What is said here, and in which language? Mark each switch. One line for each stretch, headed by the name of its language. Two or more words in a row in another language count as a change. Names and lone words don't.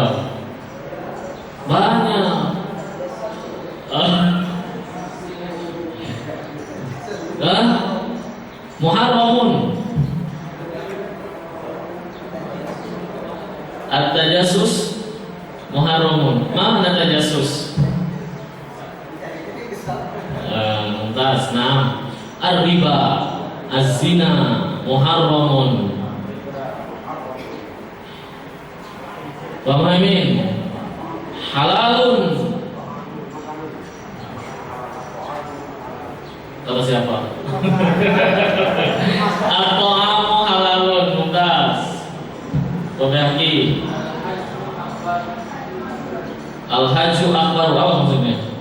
Indonesian: Banyak. Muharramun.
Arabic: التجسس محرم.
Indonesian: Mana tajasus? Mumtaz. Nah,
Arabic: الربا، الزنا، محرم. والماء حلال.
Indonesian: Kata siapa?
Arabic: الطعام حلال. ممتاز. والباقي الحج أكبر.
Indonesian: Apa maksudnya?